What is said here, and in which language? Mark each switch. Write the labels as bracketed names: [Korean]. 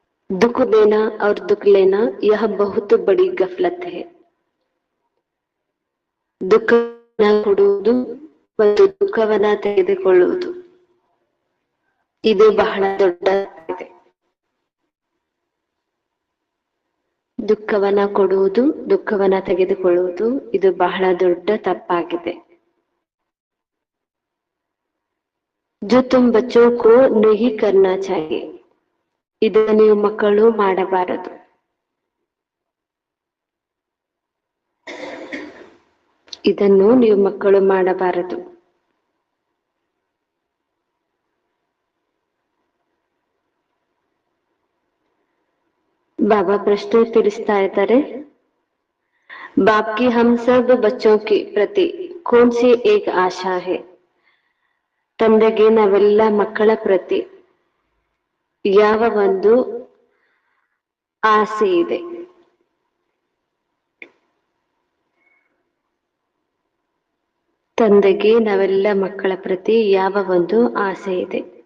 [Hindi] दुख देना और दुख लेना यह बहुत बड़ी गफलत है. [Kannada] ದುಃಖವನ್ನ ಕೊಡುವುದು ಮತ್ತು ದುಃಖವನ್ನ ತೆಗೆದುಕೊಳ್ಳುವುದು ಇದು ಬಹಳ ದೊಡ್ಡದಾಗಿದೆ. ದುಃಖವನ್ನ ಕೊಡುವುದು, ದುಃಖವನ್ನ ತೆಗೆದುಕೊಳ್ಳುವುದು ಇದು ಬಹಳ ದೊಡ್ಡ ತಪ್ಪಾಗಿದೆ. [Hindi] जो तुम बच्चों को नहीं करना चाहिए, [Kannada] ಇದನ್ನು ನೀವು ಮಕ್ಕಳು ಮಾಡಬಾರದು. ಇದನ್ನು ನೀವು ಮಕ್ಕಳು ಮಾಡಬಾರದು. [Hindi] बाबा प्रश्न [Kannada] ತಿಳಿಸ್ತಾ ಇದ್ದಾರೆ, [Hindi] बाप की हम सब बच्चों के प्रति कौन सी एक आशा है. [Kannada] ತಂದೆಗೆ ನಾವೆಲ್ಲ ಮಕ್ಕಳ ಪ್ರತಿ ಯಾವ ಒಂದು ಆಸೆ ಇದೆ. ತಂದೆಗೆ ನಾವೆಲ್ಲ ಮಕ್ಕಳ ಪ್ರತಿ ಯಾವ ಒಂದು ಆಸೆ ಇದೆ.